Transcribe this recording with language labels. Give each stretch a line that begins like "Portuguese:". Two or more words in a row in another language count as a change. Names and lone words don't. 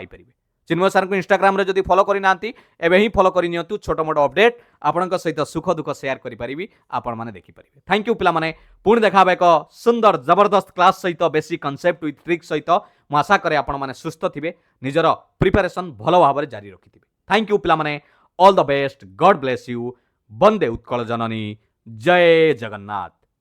Odia: ପରିବେ ଚିନ୍ମୟ ସର କୁ ଇନ୍ଷ୍ଟାଗ୍ରାମ ରେ ଯଦି ଫଲୋ କରି ନାହାଁନ୍ତି ଏବେ ହି ଫଲୋ କରି ନିଅନ୍ତୁ ଛୋଟ ମୋଟ ଅପଡେଟ ଆପଣଙ୍କ ସହିତ ସୁଖ ଦୁଃଖ ସେୟାର କରି ପାରିବି ଆପଣ ମାନେ ଦେଖି ପାରିବେ
English: thank you
Odia: ପିଲା ମାନେ ପୁଣି ଦେଖିବେ ଏକ ସୁନ୍ଦର ଜବରଦସ୍ତ କ୍ଲାସ ସହିତ
English: basic concept with trick
Odia: ସହିତ ମୁଁ ଆଶା କରେ ଆପଣ ମାନେ ସୁସ୍ଥ ଥିବେ ନିଜର ପ୍ରିପରେସନ ଭଲ ଭାବରେ ଜାରି ରଖିଥିବେ
English: thank you
Odia: ପିଲା ମାନେ
English: all the best God bless you
Odia: ବନ୍ଦେ ଉତ୍କଳ ଜନନୀ ଜୟ ଜଗନ୍ନାଥ।